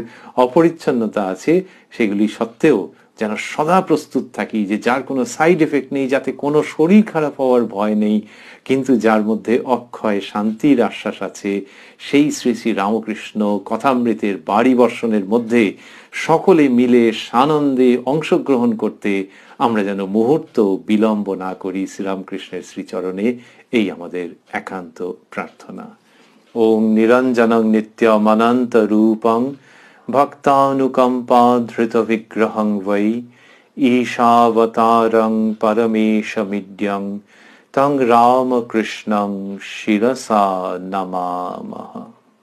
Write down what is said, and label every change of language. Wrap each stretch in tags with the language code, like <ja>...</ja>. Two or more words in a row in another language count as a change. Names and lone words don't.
<bn>অপরিচ্ছন্নতা আছে, সেগুলি সত্ত্বেও যেন সদা প্রস্তুত থাকি, যে যার কোনো</bn> <en>side effect</en> <bn>নেই, যাতে কোনো শরীর খারাপ হওয়ার ভয় নেই, কিন্তু যার মধ্যে অক্ষয় শান্তির আশ্বাস আছে, সেই শ্রী শ্রী রামকৃষ্ণ কথামৃতের বাড়ি বর্ষণের মধ্যে সকলে মিলে সানন্দে অংশগ্রহণ করতে আমরা যেন মুহূর্ত বিলম্ব না করি শ্রীরামকৃষ্ণের শ্রীচরণে, এই আমাদের একান্ত প্রার্থনা।</bn> <sa>ওম নিরঞ্জনং নিত্যমনন্ত রূপং ভক্তানুকম্পা ধৃত বিগ্রহং বৈ ঈশাবতারং পরমেশমিদ্যং তং রামকৃষ্ণং শিরসা নমামহ।</sa>